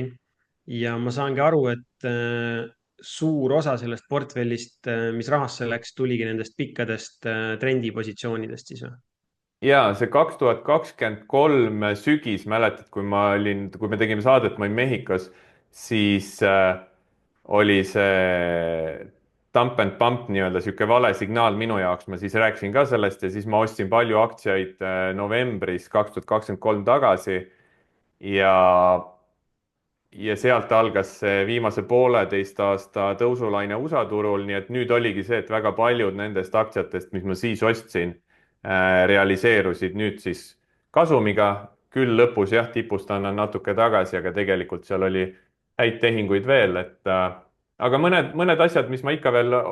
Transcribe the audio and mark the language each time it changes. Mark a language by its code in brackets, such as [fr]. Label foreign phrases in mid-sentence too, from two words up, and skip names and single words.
[et] Ja ma saangi aru, et suur osa sellest portfellist, mis rahasse läks, tuligi nendest pikkadest trendipositsioonidest siis või? Ja see 2023 sügis, mäletad, kui me tegime saadet, ma olin Mehhikos, siis oli see [en] dump and pump [et] nii-öelda sihuke vale signaal minu jaoks, ma siis rääkisin ka sellest ja siis ma ostsin palju aktsiaid novembris 2023 tagasi ja sealt algas see viimase pooleteist aasta tõusulaine USA turul, nii et nüüd oligi see, et väga paljud nendest aktsiatest, mis ma siis ostsin, realiseerusid nüüd siis kasumiga, küll lõpus jah, tipust annan natuke tagasi, aga tegelikult seal oli häid tehinguid veel, et aga mõned asjad, mis ma ikka veel